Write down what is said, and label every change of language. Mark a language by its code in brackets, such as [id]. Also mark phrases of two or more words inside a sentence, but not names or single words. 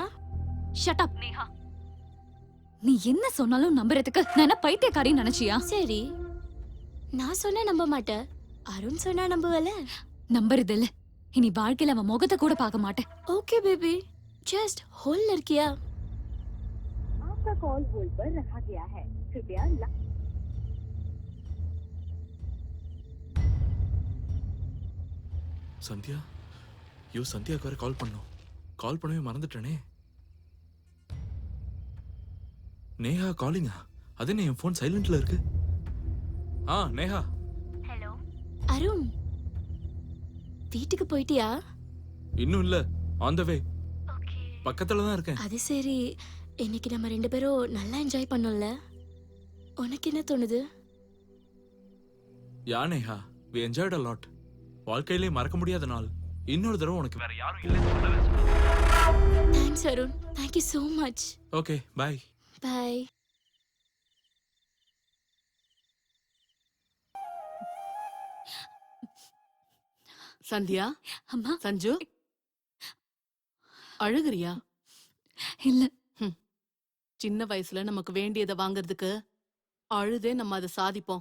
[en] Shut up நேஹா. [ta] நீ என்ன சொன்னாலும் நம்புறதுக்கு நான் என்ன பைத்தியக்காரின்னு நினைச்சியா? சரி, நான் சொன்னா நம்ப மாட்டேன், அருண் சொன்னா நம்புவல? நம்புறது இல்ல. இனி வாழ்க்கையில அவன் முகத்தை கூட பார்க்க மாட்டேன். [en] Okay baby, just hold [ta] இருக்கியா? [hi] आपका कॉल होल्ड पर रखा गया है, कृपया [ta] சந்தியா, யோ சந்தியாக்கு வேற கால் பண்ணோம். கால் பண்ணவே மறந்துட்டேனே. நேஹா காலிங்கா? அது என்ன என் ஃபோன் சைலண்ட்ல இருக்கு? நேஹா. ஹலோ அருண், வீட்டுக்கு போயிட்டியா? இன்னும் இல்ல, [en] on the way. [ta] பக்கத்துல தான் இருக்கேன். அது சரி, இன்னைக்கு நம்ம ரெண்டு பேரும் நல்லா என்ஜாய் பண்ணோம்ல, உனக்கு என்ன தோணுது? யா நேஹா, [en] we enjoyed a lot. [ta] வாழ்க்கையிலே மறக்க முடியாத நாள். இன்னொரு தடவை உனக்கு வேற யாரும் இல்லைன்னு சொல்லவே சொன்னேன். தேங்க்ஸ் அருண், [en] thank you so much. Okay, bye. [ta] பை. சந்தியா. அம்மா. சஞ்சு, அழுகுறியா? இல்ல. சின்ன வயசுல நமக்கு வேண்டியதை வாங்குறதுக்கு அழுதே நம்ம அதை சாதிப்போம்.